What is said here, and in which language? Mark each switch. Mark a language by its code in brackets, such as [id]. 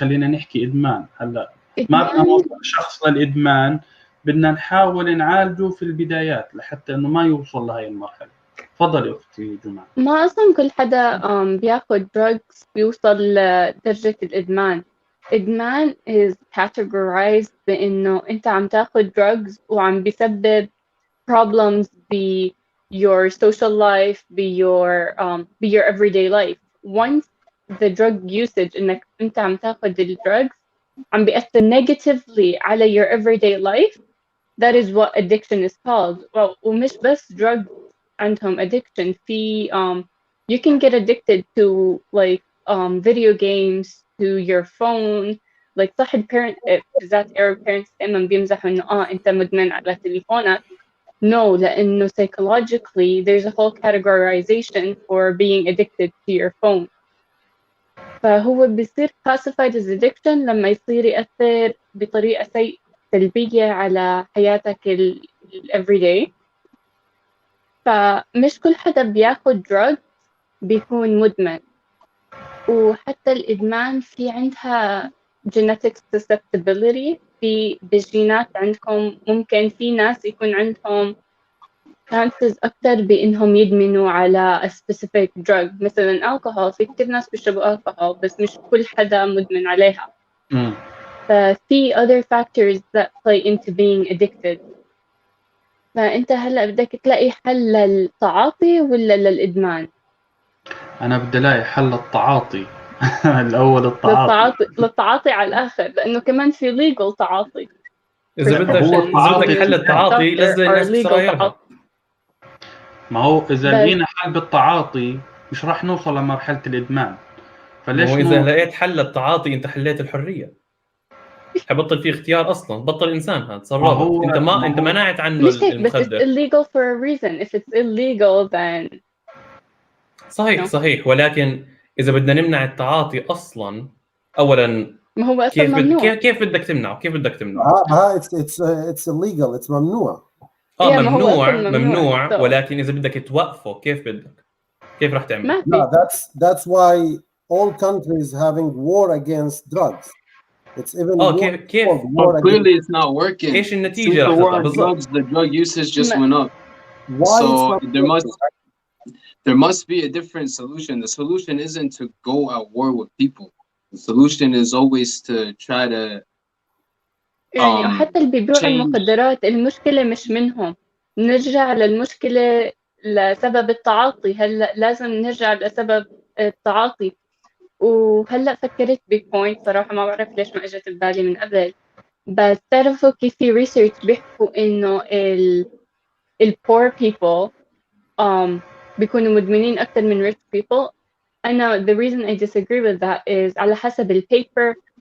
[ar] خلينا نحكي إدمان هلأ، ما بدنا نوصل شخص للإدمان، بدنا نحاول نعالجه في البدايات لحتى إنه ما يوصل لهي المرحلة. تفضلي أختي جمعة. ما أصلا كل حدا بياخد drugs بيوصل لدرجة الإدمان. [en] إدمان is categorized [ar] بإنه أنت عم تاخد [en] drugs [ar] وعم بيسبب [en] problems ب your social life, be your everyday life. Once the drug usage [ar] إنك أنت عم تاخد الدrugs عم بيأثر [en] negatively على your everyday life, that is what addiction is called. [ar] Well, ومش بس drug عندهم addiction. [en] في you can get addicted to like video games, to your phone. [ar] like صح الparent بالذات Arab parents دائما بيمزحوا إنه أنت مدمن على تليفونك. [en] No, لأنه psychologically there's a whole categorization for being addicted to your phone. [ar] فهو بيصير classified as addiction لما يصير يأثر بطريقة سلبية على حياتك everyday. فمش كل حدا بياخد drug بيكون مدمن. وحتى الإدمان في عندها genetic susceptibility، في بالجينات عندكم ممكن في ناس يكون عندهم chances أكتر بإنهم يدمنوا على [en] a specific drug. [ar] مثلا alcohol، في كتير ناس بيشربوا alcohol بس مش كل حدا مدمن عليها. [en] ففي other factors that play into being addicted. [ar] فأنت هلأ بدك تلاقي حل للتعاطي ولا للإدمان؟ أنا بدي ألاقي حل للتعاطي. الأول التعاطي. للتعاطي على الآخر، لأنه كمان في legal تعاطي. إذا بدك حل التعاطي لازم الناس تغيرها. ما هو إذا لقينا حل بالتعاطي مش راح نوصل لمرحلة الإدمان. فليش إذا لقيت حل للتعاطي أنت حليت الحرية. حبطل في اختيار أصلا، بطل إنسان هذا صار رابط. أنت منعت عنه المخدر. [en] بس it's illegal for a reason. If it's illegal then [ar] صحيح. ولكن إذا بدنا نمنع التعاطي أصلا، أولا ما هو أصلا ممنوع. كيف بدك تمنعه؟ [en] it's illegal. it's ممنوع. [ar] ممنوع. ولكن إذا بدك توقفه كيف راح تعمل؟ [en] that's why all countries having war against drugs. It's even [ar] كيف [en] clearly it's not working. [ar] ايش النتيجة راح تطلع [en] بالضبط؟ The drug usage just went up. So there must be a different solution. The solution isn't to go at war with people. The solution is always to try to [ar] يعني حتى اللي بيبيعوا المخدرات المشكلة مش منهم. نرجع للمشكلة لسبب التعاطي. هلا لازم نرجع لسبب التعاطي. وهلا فكرت ببوينت صراحة ما بعرف ليش ما اجت ببالي من قبل، بس تعرفوا كيف في ريسيرش بيحكوا انه ال poor people بيكونوا مدمنين اكثر من rich people. أنا [en] the reason I disagree with that is [ar] على حسب البيبر